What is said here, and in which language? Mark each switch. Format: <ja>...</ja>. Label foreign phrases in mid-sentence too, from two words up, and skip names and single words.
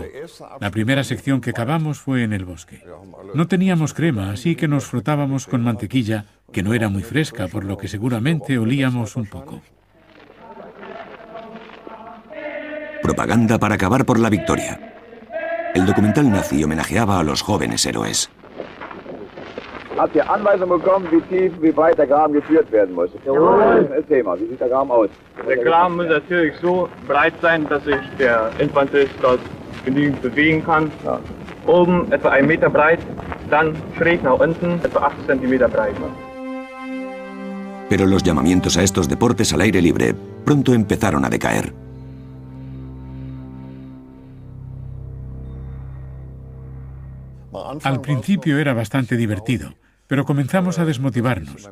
<es>La primera sección que cavamos fue en el bosque. No teníamos crema, así que nos frotábamos con mantequilla, que no era muy fresca, por lo que seguramente olíamos un poco. Propaganda para acabar por la victoria. El documental nazi homenajeaba a los jóvenes héroes.</es> <de>Habt ihr Anweisung bekommen, wie tief, wie breit der Graben geführt werden muss? Jawohl. Erzähl mal, wie sieht der Graben aus? Der Graben muss natürlich so breit sein, dass sich der Infanterist dort genügend bewegen kann. Ja. Oben etwa 1 Meter breit, dann schräg nach unten, etwa 8 Zentimeter breit.</de> <es>Pero los llamamientos a estos deportes al aire libre pronto empezaron a decaer. Al principio era bastante divertido, pero comenzamos a desmotivarnos.</es>